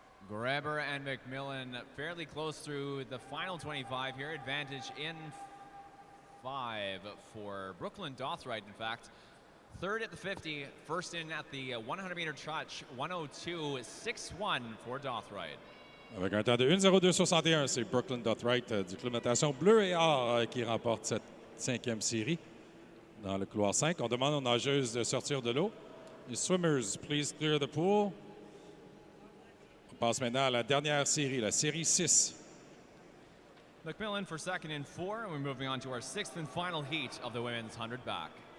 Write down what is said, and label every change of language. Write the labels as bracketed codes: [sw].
[en] Graber and McMillan fairly close through the final 25 here. Advantage in 5 for Brooklyn Dothright, in fact. Third at the 50, first in at the 100-meter touch, 102.61 for Dothright. [fr] Avec un temps de 1:02.61, c'est Brooklyn Dothright du club de natation bleu et or qui remporte cette cinquième série dans le couloir 5. On demande aux nageuses de sortir de l'eau. [en] Les swimmers, please clear the pool. [fr] On passe maintenant à la dernière série, la série 6. [en] McMillan for second in 4, and we're moving on to our sixth and final heat of the women's 100 back.